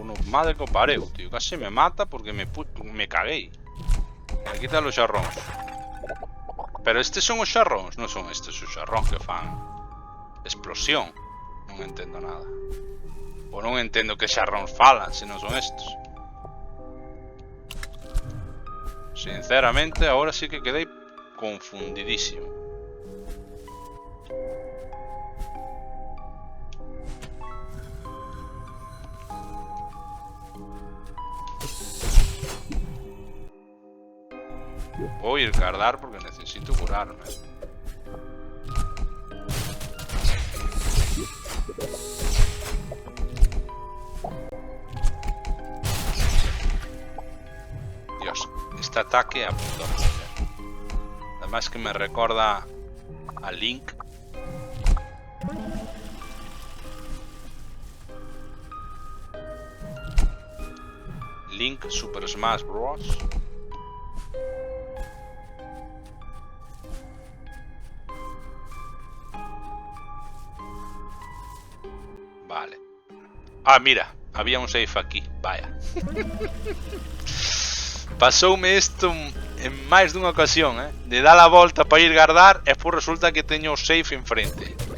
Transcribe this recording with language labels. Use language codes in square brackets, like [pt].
[es] Madre que pareu, tío. Casi me mata porque me cagué. Me quita los xarróns. [gl] Pero estes son os xarróns. Non son estes os xarróns que fan explosión. Non entendo nada. Ou non entendo que xarróns falan se non son estes. Sinceramente, ahora sí que quedei confundidísimo. [es] Voy a ir a guardar porque necesito curarme. Dios, este ataque a punto. Además que me recuerda a Link. Link Super Smash Bros. Vale. Ah, mira, había un safe aquí. Vaya. [gl] Pasoume isto en máis dunha ocasión, de dar a volta para ir guardar e por resulta que teño o safe enfrente.